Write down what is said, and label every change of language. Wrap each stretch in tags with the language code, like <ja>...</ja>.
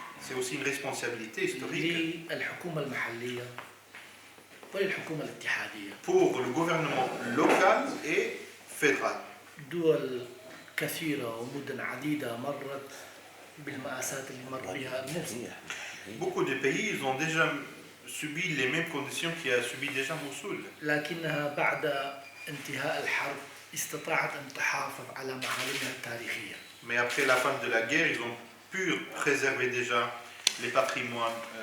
<fr>C'est aussi une responsabilité historique.</fr> <ar>للحكومة المحلية وللحكومة الاتحادية.</ar> <fr>Pour le gouvernement local et fédéral.</fr> <ar>دول كثيرة ومدن عديدة مرت بالمآسات اللي مر بها الموصل.</ar> <fr>Beaucoup de pays ils ont déjà subi les mêmes conditions qu'a subi déjà Mossoul.</fr> <ar>لكنها بعد انتهاء الحرب استطاعت أن تحافظ على معالمها التاريخية.</ar> <fr>Mais après la fin de la guerre, ils ont pu préserver déjà les patrimoines.</fr>